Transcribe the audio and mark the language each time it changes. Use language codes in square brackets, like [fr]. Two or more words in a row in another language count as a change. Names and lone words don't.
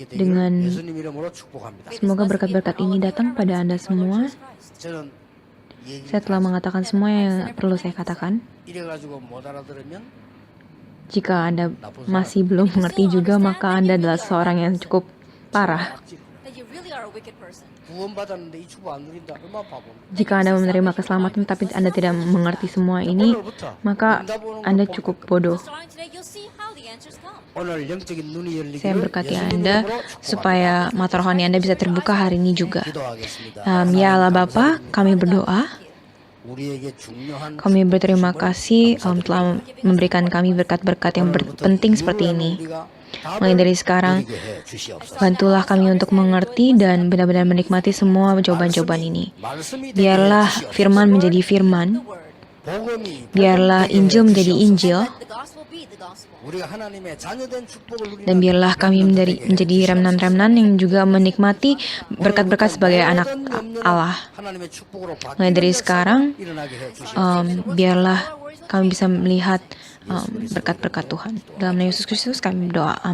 [id] Dengan [ko] 되기를 예수님 이름으로 축복합니다. [id] semoga berkat-berkat ini datang pada Anda semua. [ko] 저는 얘기 [id] Saya telah mengatakan semua yang perlu saya katakan. [ko] 이래가지고 못 알아들으면 [id] Jika Anda masih belum mengerti juga, maka Anda adalah seorang yang cukup parah. [en] That you really are a wicked person. [ko] 구원받았는데 이 축복 안 누린다. 얼마나 바보. [id] Jika Anda menerima keselamatan tapi Anda tidak mengerti semua ini, maka Anda cukup bodoh. [en] Starting today, you'll see how the answers come. [ko] 오늘 영적인 눈이 열리기를 [id] Saya berkati [ko] 예수님 [id] Anda [ko] 이름으로 [id] supaya mata rohani Anda bisa terbuka hari ini juga. [ko] 기도하겠습니다. [id] Ya Allah Bapa, kami berdoa. [ko] 우리에게 중요한 [id] Kami berterima kasih telah memberikan kami berkat-berkat yang penting seperti ini. Mulai dari sekarang, bantulah kami untuk mengerti dan benar-benar menikmati semua jawaban-jawaban ini. Biarlah firman menjadi firman, biarlah Injil menjadi Injil, [en] Let the gospel be the gospel. [id] dan biarlah kami menjadi remnan-remnan yang juga menikmati berkat-berkat sebagai anak Allah. Mulai dari sekarang, biarlah kami bisa melihat berkat-berkat Tuhan. Dalam nama Yesus Kristus kami berdoa.